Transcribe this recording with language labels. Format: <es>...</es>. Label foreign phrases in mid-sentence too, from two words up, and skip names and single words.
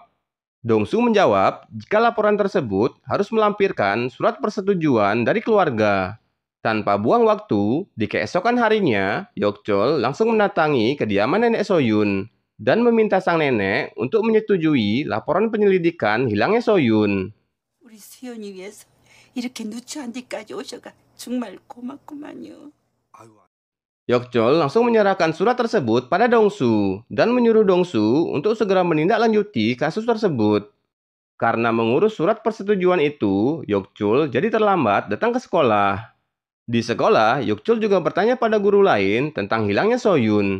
<id>Dongsu menjawab jika laporan tersebut harus melampirkan surat persetujuan dari keluarga. Tanpa buang waktu, di keesokan harinya, Yokchol langsung mendatangi kediaman nenek Soyun dan meminta sang nenek untuk menyetujui laporan penyelidikan hilangnya Soyun.</id> <ko>우리 수연이 위해서 이렇게 누추한 데까지 오셔가 정말 고맙구만요.</ko> <id>Yokchol langsung menyerahkan surat tersebut pada Dongsu dan menyuruh Dongsu untuk segera menindaklanjuti kasus tersebut. Karena mengurus surat persetujuan itu, Yokchol jadi terlambat datang ke sekolah. Di sekolah, Yokchol juga bertanya pada guru lain tentang hilangnya Soyun.</id>